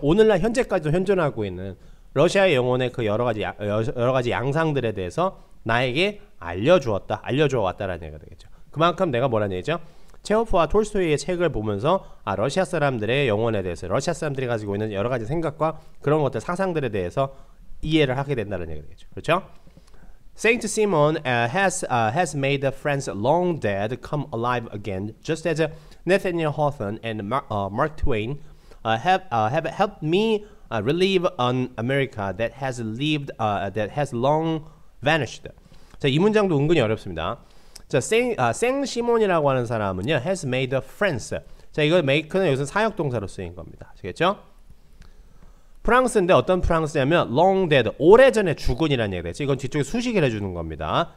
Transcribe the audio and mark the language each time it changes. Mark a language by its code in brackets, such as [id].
[ko] 오늘날 현재까지도 현존하고 있는 러시아의 영혼의 그 여러 가지 양상들에 대해서 나에게 알려주어 왔다라는 얘기가 되겠죠. 그만큼 내가 뭐라는 얘기죠? 체호프와 톨스토이의 책을 보면서 러시아 사람들의 영혼에 대해서 러시아 사람들이 가지고 있는 여러 가지 생각과 그런 것들 사상들에 대해서 이해를 하게 된다는 얘기가 되겠죠. 그렇죠? [en] Saint Simon has made the friends long dead come alive again, just as Nathaniel Hawthorne and Mark Twain have helped me relive an America that has long vanished. [ko] 자, 이 문장도 은근히 어렵습니다. 자, 생 시몬이라고 하는 사람은요, [en] has made the friends. [ko] 자, 이거 make는 여기서 사역동사로 쓰인 겁니다. 아시겠죠? 프랑스인데 어떤 프랑스냐면 long dead, 오래전에 죽은이라는 얘기가 되죠. 이건 뒤쪽에 수식을 해주는 겁니다.